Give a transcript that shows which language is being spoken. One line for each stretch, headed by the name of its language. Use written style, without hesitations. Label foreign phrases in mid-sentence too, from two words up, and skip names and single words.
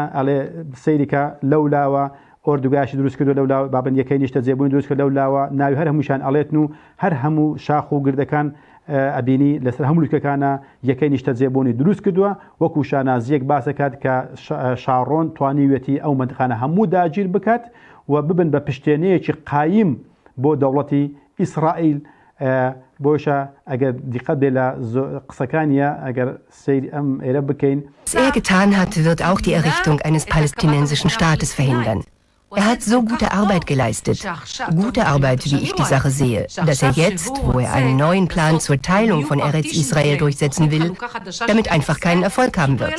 Central Kurdish: ئەڵێ سەیریکە لەولاوە ئۆردوگاشی دروست کردو لەولا بابن یەکەی نیشتە جێبوون دروست کرد لەولاوە ناوی هەر هەمووشان ئەڵێتن و هەر هەموو شاخ و گردەکان ئەبینی لەسەر هەموو لوتکەکانە یەکەی نیشتە جێبوونی دروست کردووە، وەکو شانازیەک باسەکات کە شارۆن توانیوێتی ئەو مەنتیقانە هەموو داگیر بکات و ببن بە پشتێنەیەکی قایم بۆ دەوڵەتی ئیسرائیل
German: Was er getan hat, wird auch die Errichtung eines palästinensischen Staates verhindern. Er hat so gute Arbeit geleistet, gute Arbeit, wie ich die Sache sehe, dass er jetzt, wo er einen neuen Plan zur Teilung von Eretz Israel durchsetzen will, damit einfach keinen Erfolg haben wird.